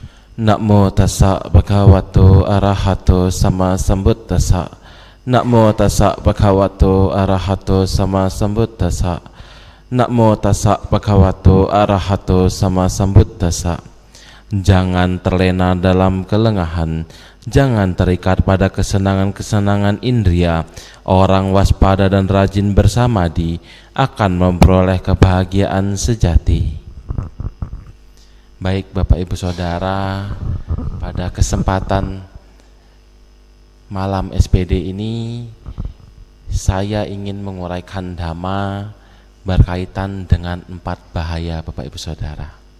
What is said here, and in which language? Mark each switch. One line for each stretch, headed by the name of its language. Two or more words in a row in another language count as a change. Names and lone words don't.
Pali: Namo tassa bhagavato arahato sama sambuddhassa. Namo tassa bhagavato arahato sama sambuddhassa. Namo tassa bhagavato arahato sama sambuddhassa.
Indonesian: Jangan terlena dalam kelengahan, jangan terikat pada kesenangan-kesenangan indria. Orang waspada dan rajin bersamadi akan memperoleh kebahagiaan sejati. Baik Bapak Ibu Saudara, pada kesempatan malam SPD ini saya ingin menguraikan dhamma berkaitan dengan 4 bahaya Bapak Ibu Saudara.